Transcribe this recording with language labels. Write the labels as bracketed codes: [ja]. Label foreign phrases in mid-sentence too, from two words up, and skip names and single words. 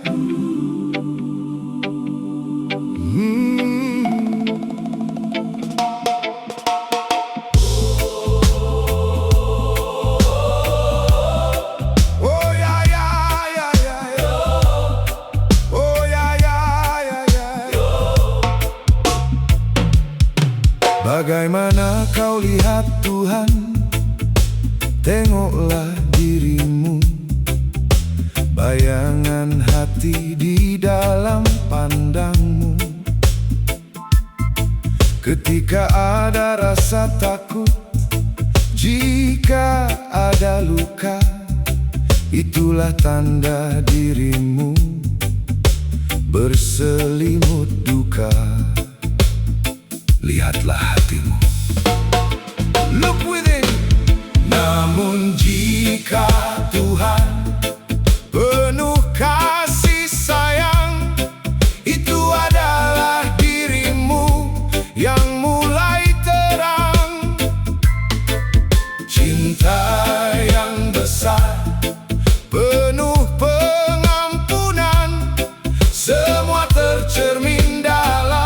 [en] Oh yeah, yeah, yeah, yeah. Oh yeah, yeah, yeah, yeah. [id] Bagaimana kau lihat Tuhan? Tengoklah dirimu, bayangan hati di dalam pandangmu. Ketika ada rasa takut, jika ada luka, itulah tanda dirimu berselimut duka. Lihatlah hatimu, [en] look within. [id] Namun jika Tuhan penuh kasih sayang, itu adalah dirimu yang mulai terang. Cinta yang besar, penuh pengampunan, semua tercermin dalam